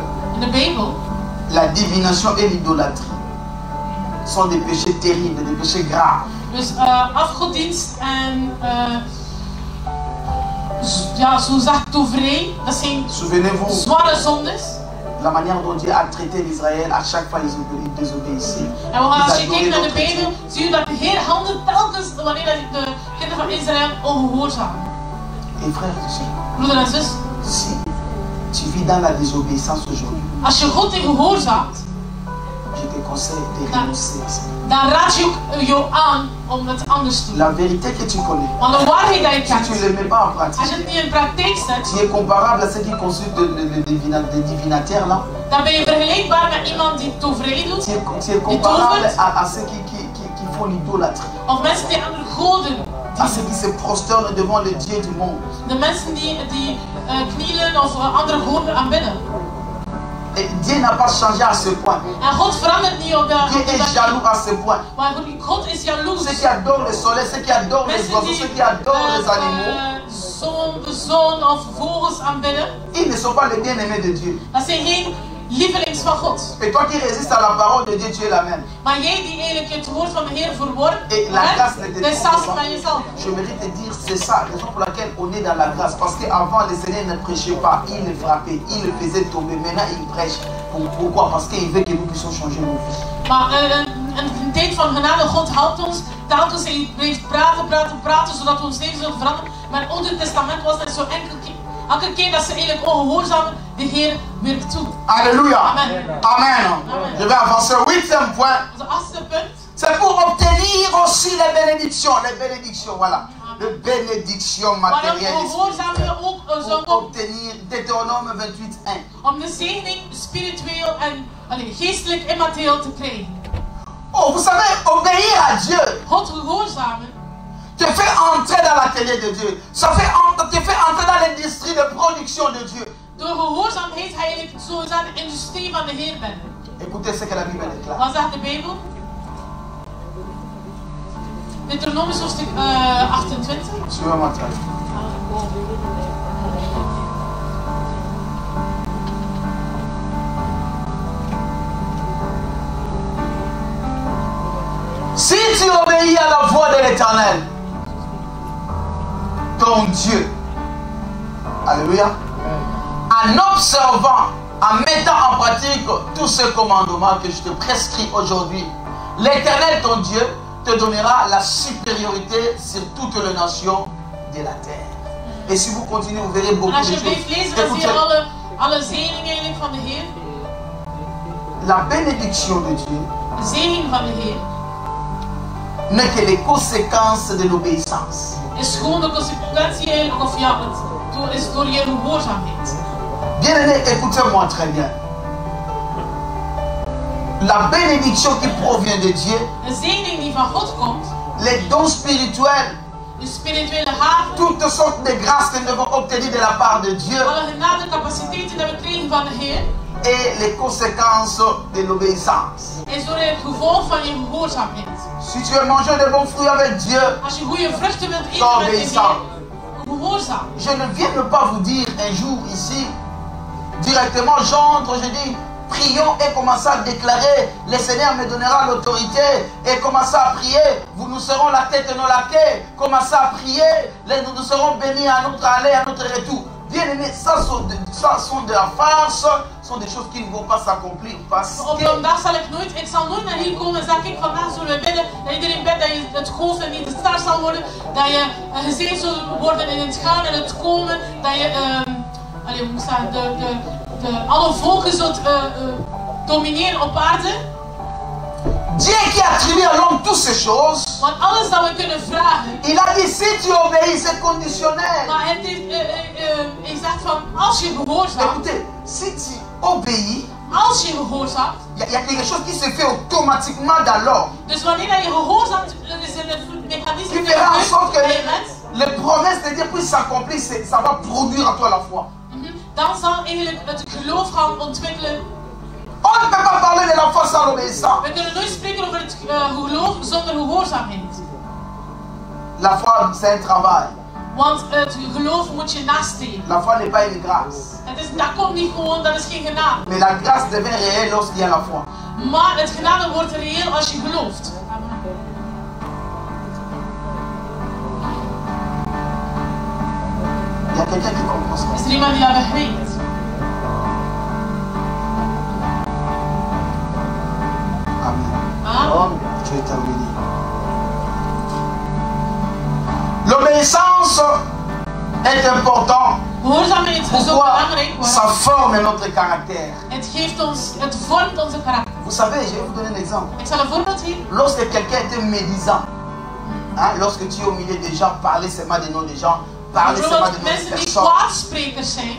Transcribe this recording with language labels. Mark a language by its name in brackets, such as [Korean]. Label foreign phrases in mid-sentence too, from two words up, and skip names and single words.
[Dutch] in de Bijbel, [French] la divination et l'idolâtrie sont des péchés terribles, des péchés graves. [Dutch] Dus afgodsdienst en zo zegt toverij, dat zijn zware zondes. [French] La manière dont Dieu a traité l'Israël, à chaque fois ils désobéissaient. [Dutch] En als je kijkt naar de Bijbel, zie je dat de Heer handelt telkens wanneer de kinderen van Israël ongehoorzamen. [French] Et frères et sœurs, [Dutch] broeder en zus, [French] si tu vis dans la désobéissance aujourd'hui, [Dutch] als je God niet gehoorzaamt, [French] je te conseille de renoncer à ça. [Dutch] Dan raad je jou aan om het anders te doen. [French] La vérité que tu connais, [Dutch] want de waarheid die je kent, [French] si tu ne le mets pas en pratique, [Dutch] als je het niet in praktijk zet, [French] tu es comparable à ceux qui consultent les divinataires là. [Dutch] Dan ben je vergelijkbaar met iemand die toverij doet. [French] Tu es comparable à ceux qui font l'idolâtrie. [Dutch] Of mensen die andere goden. [French] À ceux qui se prosternent devant le Dieu du monde. [Dutch] De mensen die knielen of andere goden aanbidden. [French] Et Dieu n'a pas changé à ce point. [Dutch] En God verandert niet op dat. [French] Dieu est jaloux à ce point. [Dutch] Maar God is jaloers. [French] Ceux qui adorent le soleil, ceux qui adorent les oiseaux, ceux qui adorent les animaux. [Dutch] De zon of vogels aanbidden. [French] Ils ne sont pas les bien-aimés de Dieu. [Dutch] Dat zijn geen lievelings van God. [French] Et toi qui résistes à la parole de Dieu, tu es la même. [Dutch] Maar jij die eigenlijk het woord van de Heer verworpt, [French] et la grâce ne te trompe pas. Je mérite de dire c'est ça, la raison pour laquelle on est dans la grâce. Parce qu'avant, le Seigneur ne prêchait pas, il le frappait, il le faisait tomber. Maintenant, il prêche. Pourquoi? Parce qu'il veut que nous puissions changer nos vies. [Dutch] Maar een tijd van genade, God helpt ons. Telkens hij blijft praten, zodat we ons leven zullen veranderen. Maar in het Oude Testament was het zo elke keer dat ze eigenlijk ongehoorzamen, de Heer werkt toe. [French] Alléluia. Amen. Amen. Amen. Je vais avancer. 8e point. [Dutch] Onze 8e punt. [French] C'est pour obtenir aussi les bénédictions. Les bénédictions, voilà. Les bénédictions [Dutch] Waarom [French] matérielles. [Dutch] gehoorzamen we ook zo [French] Pour obtenir Deutéronome 28:1. [Dutch] om de zegening spiritueel en geestelijk en materieel te krijgen. [French] Oh, vous savez, obéir à Dieu [Dutch] God gehoorzamen [French] te fait entrer dans l'atelier de Dieu. Ça te fait entrer dans l'industrie de production de Dieu. [Dutch] door gehoorzaamheid ga je eigenlijk zo aan de industrie van de Heer bent. [French] Écoutez ce que la Bible déclare. [Dutch] Wat zegt de Bijbel? Deuteronomisch hoofdstuk 28. [French] Suivez-moi très bien. Si tu obéis à la voix de l'Éternel, ton Dieu, alléluia, en observant, en mettant en pratique tous ces commandements que je te prescris aujourd'hui, l'Éternel, ton Dieu, te donnera la supériorité sur toutes les nations de la terre. Et si vous continuez, vous verrez beaucoup de [Dutch] En als je [French] choses. [Dutch] blijft lezen, dan zie je alle zegeningen eigenlijk van de Heer. [French] La bénédiction de Dieu [Dutch] De zegen van de Heer [French] n'est que les conséquences de l'obéissance. [Dutch] is gewoon de consequentie eigenlijk, of ja, het is door je gehoorzaamheid. [French] Bien-aimé, écoutez-moi très bien. La bénédiction qui provient de Dieu, [Dutch] Een zegening die van God komt, [French] les dons spirituels, [Dutch] de spirituele haven, [French] toutes sortes de grâces que nous devons obtenir de la part de Dieu [Dutch] alle genade capaciteiten die we krijgen van de Heer, [French] et les conséquences de l'obéissance. [Dutch] is door het gevolg van je gehoorzaamheid. [French] Si tu veux manger de bons fruits avec Dieu, [Dutch] Als je goede vruchten wilt eten met de Heer, gehoorzaam. [French] je ne viens ne pas vous dire un jour ici, directement j'entre, je dis, prions et commencez à déclarer, le Seigneur me donnera l'autorité et commencez à prier, nous serons la tête et non la queue, commencez à prier, nous serons bénis à notre aller, à notre retour. Bien aimé, ça sont de la farce, sont des choses qui ne vont pas s'accomplir parce [Dutch] Op [French] que [Dutch] een dag ik zal nooit naar hier komen en zeggen, kijk, vandaag zullen we bidden, dat iedereen bidt, dat je het geloof en niet de star zal worden, dat je gezegend zult worden in het gaan en het komen, dat je, hoe moet ik zeggen, alle volken zult domineren op aarde. [French] Dieu qui a attribué à l'homme toutes ces choses, [Dutch] Want alles dat we kunnen vragen, [French] il a dit si tu obéis, c'est conditionnel. [Dutch] maar het hij zegt van, als je gehoorzaamt, [French] Écoutez, si tu obéis, [Dutch] als je gehoorzaamt, [French] il y a quelque chose qui se fait automatiquement dans l'homme. [Dutch] dus wanneer je gehoorzaamt, er is een mechanisme [French] Qui fera en sorte que [Dutch] bij je mens, [French] les promesses de Dieu puissent s'accomplir, ça va produire en toi la foi. [Dutch] dan zal eigenlijk het geloof gaan ontwikkelen. [French] On ne peut pas parler de la foi sans l'obéissance. [Dutch] We kunnen nooit spreken over het geloof zonder gehoorzaamheid. [French] La foi, c'est un travail. [Dutch] Want het geloof moet je nastreven. [French] La foi n'est pas une grâce. [Dutch] Dat komt niet gewoon, dat is geen genade. [French] Mais la grâce devient réelle lorsqu'il y a la foi. [Dutch] Maar het genade wordt reëel als je gelooft. [French] Il y a quelqu'un qui comprend ça. [Dutch] Is er iemand die dat begrijpt? [French] Amen. Amen. Je vais terminer. L'obéissance est importante. [Dutch] Gehoorzaamheid is ook [French] Pourquoi? [Dutch] belangrijk. [French] Ça forme notre caractère. [Dutch] Het vormt onze karakter. [French] Vous savez, je vais vous donner un exemple. [Dutch] Ik zal een voorbeeld geven. [French] Lorsque quelqu'un était médisant, hein, lorsque tu es au milieu des gens, parler seulement des noms des gens, parler seulement des [Dutch] Bijvoorbeeld [French] noms des [Dutch] mensen die [French] personnes, [Dutch] kwaadsprekers zijn.